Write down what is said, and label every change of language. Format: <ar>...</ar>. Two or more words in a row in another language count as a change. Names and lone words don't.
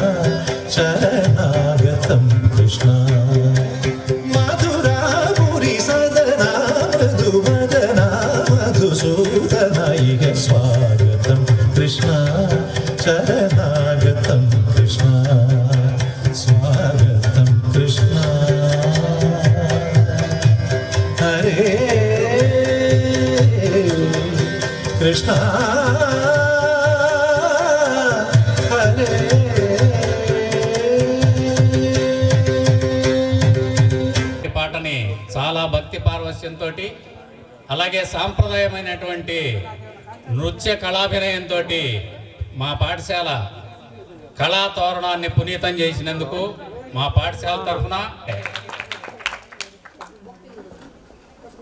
<sa>शरणागतं कृष्ण मधुरापुरी सदना मधुवदना मधुसूदन इह स्वागतं कृष्ण शरणागतं कृष्ण स्वागतं कृष्ण हरे कृष्ण हरे</sa> <te>పాటని చాలా భక్తి పార్వశ్యంతో అలాగే సాంప్రదాయమైనటువంటి నృత్య కళాభినయంతో మా పాఠశాల కళా తోరణాన్ని పునీతం చేసినందుకు మా పాఠశాల తరఫున</te>